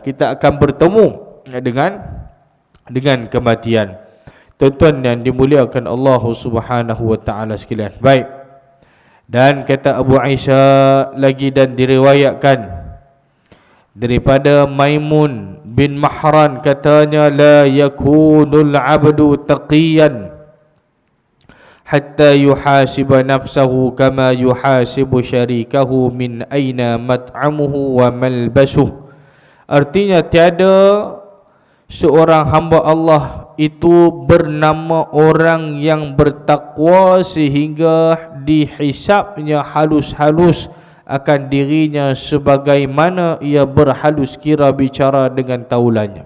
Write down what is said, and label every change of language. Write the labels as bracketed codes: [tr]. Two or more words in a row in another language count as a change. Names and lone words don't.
[ms] Kita akan bertemu dengan kematian. Tuan-tuan yang dimuliakan Allah [ar] سبحانه وتعالى [ms] sekalian. Baik. Dan kata Abu Aisyah lagi, dan diriwayatkan daripada Maimun bin Mahran, katanya, [ar] لا يكون العبد تقيا حتى يحاسب نفسه كما يحاسب شريكه من أين مطعمه وملبسه. [ms] Artinya tiada seorang hamba Allah itu bernama orang yang bertakwa sehingga dihisapnya halus-halus akan dirinya sebagaimana ia berhalus kira bicara dengan taulannya.